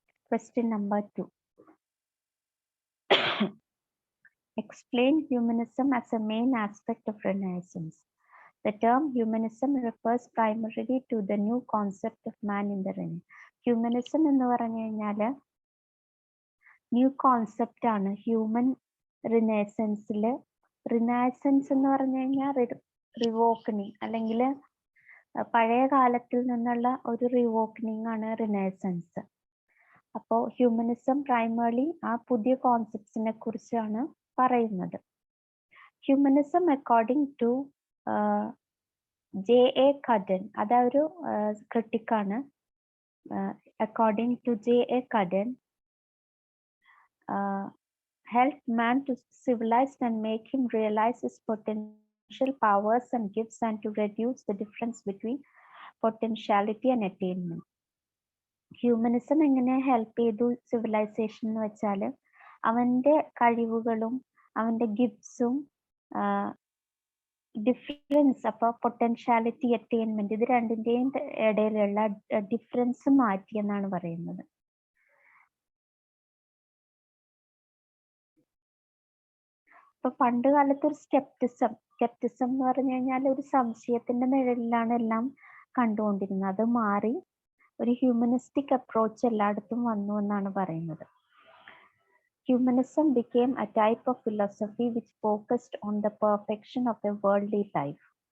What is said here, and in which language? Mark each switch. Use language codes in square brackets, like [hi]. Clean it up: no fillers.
[en] Question number 2. Explain humanism as a main aspect of Renaissance. The term humanism refers primarily to the new concept of man in the Renaissance. [ml] Humanism എന്ന് പറഞ്ഞു കഴിഞ്ഞാല് new concept ആണ് human റിനൈസൻസിൽ. Renaissance എന്ന് പറഞ്ഞു കഴിഞ്ഞാൽ റിവോക്കനിങ് അല്ലെങ്കിൽ പഴയ കാലത്തിൽ നിന്നുള്ള ഒരു റിവോക്കനിങ് ആണ് റിനൈസൻസ്. അപ്പോൾ ഹ്യൂമനിസം പ്രൈമർലി ആ പുതിയ കോൺസെപ്റ്റ്സിനെ കുറിച്ചാണ് പറയുന്നത്. [en] Humanism according to J.A. [ml] Cudden, അതൊരു ക്രിട്ടിക്കാണ്. [en] According to J.A. Cudden, help man to civilize and make him realize his potential powers and gifts and to reduce the difference between potentiality and attainment. [ml] Humanism എങ്ങനെ help ചെയ്തു civilisation എന്ന് വെച്ചാൽ അവന്റെ കഴിവുകളും അവന്റെ ഗിഫ്റ്റ്സും difference, അപ്പോൾ potentiality, attainment, ഇത് രണ്ടിന്റെയും ഇടയിലുള്ള ഡിഫറൻസ് മാറ്റി എന്നാണ് പറയുന്നത്. ഇപ്പൊ പണ്ട് കാലത്ത് ഒരു സ്കെപ്റ്റിസം എന്ന് പറഞ്ഞു കഴിഞ്ഞാൽ ഒരു സംശയത്തിന്റെ നിഴലിലാണ് എല്ലാം കണ്ടുകൊണ്ടിരുന്നത്. അത് മാറി ഒരു ഹ്യൂമനിസ്റ്റിക് അപ്രോച്ച് എല്ലായിടത്തും വന്നു എന്നാണ് പറയുന്നത്. [en] Humanism became a type of philosophy which focused on the perfection of a worldly life.